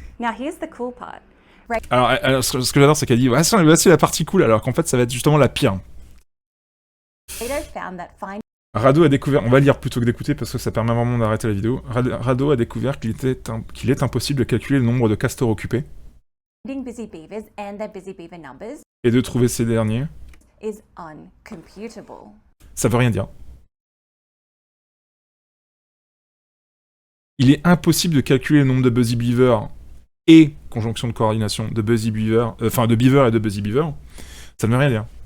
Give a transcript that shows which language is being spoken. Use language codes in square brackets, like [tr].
[en] Now here's the cool part. [fr] Alors ce que j'adore, c'est qu'elle dit, voici la partie cool, alors qu'en fait, ça va être justement la pire. [en] Rado found that [fr] Rado a découvert, on va lire plutôt que d'écouter parce que ça permet vraiment d'arrêter la vidéo. Rado a découvert qu'il est impossible de calculer le nombre de castors occupés [en] finding busy beavers and their busy beaver numbers [fr] et de trouver ces derniers. [en] is uncomputable. [fr] Ça veut rien dire. Il est impossible de calculer le nombre de busy beaver et conjonction de coordination de busy beaver, de beaver et de busy beaver. Ça ne veut rien dire.